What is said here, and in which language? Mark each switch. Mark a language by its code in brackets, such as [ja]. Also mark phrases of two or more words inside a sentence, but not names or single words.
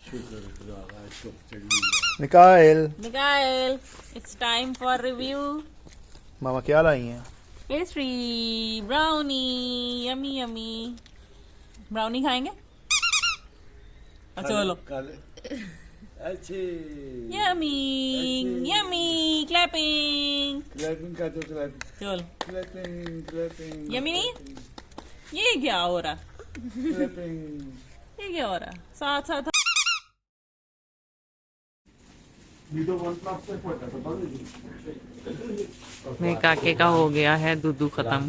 [en] Mikael, it's time for review. [hi] मामा क्या लाई हैं? [en] Pastry, brownie, yummy yummy. [hi] Brownie खाएंगे? चलो. अच्छे [en] Yummy, yummy, clapping. [hi] क्लैपिंग का तो क्लैपिंग चलो. क्लैपिंग Yummy नहीं? ये क्या हो रहा? क्लैपिंग ये क्या हो रहा? साथ साथ. मेरे काके का हो गया है दूध खत्म.